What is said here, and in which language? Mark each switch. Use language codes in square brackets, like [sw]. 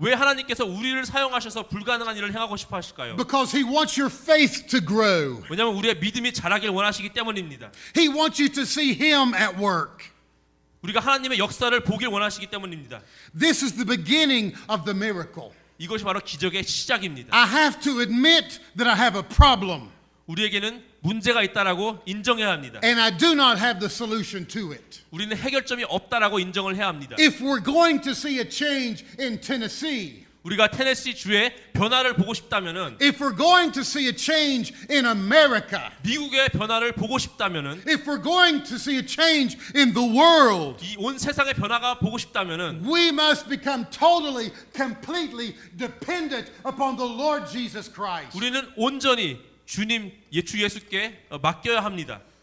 [ko] 왜 하나님께서 우리를 사용하셔서 불가능한 일을 행하고 싶어 하실까요? [en] Because he wants your faith to grow. [ko] 왜냐하면 우리의 믿음이 자라길 원하시기 때문입니다. [en] He wants you to see him at work. [ko] 우리가 하나님의 역사를 보길 원하시기 때문입니다. [en] This is the beginning of the miracle. [ko] 이것이 바로 기적의 시작입니다. [en] I have to admit that I have a problem. [ko] 우리에게는 문제가 있다라고 인정해야 합니다. [en] And I do not have the solution to it. [ko] 우리는 해결점이 없다라고 인정을 해야 합니다. [en] If we're going to see a change in Tennessee, [ko] 우리가 테네시 주의 변화를 보고 싶다면은, [en] if we're going to see a change in America, [ko] 미국의 변화를 보고 싶다면은, [en] if we're going to see a change in the world, [ko] 이 온 세상의 변화가 보고 싶다면은 [en] we must become totally, completely dependent upon the Lord Jesus Christ. [ko] 우리는 온전히 주님 주 예수께 맡겨야 합니다.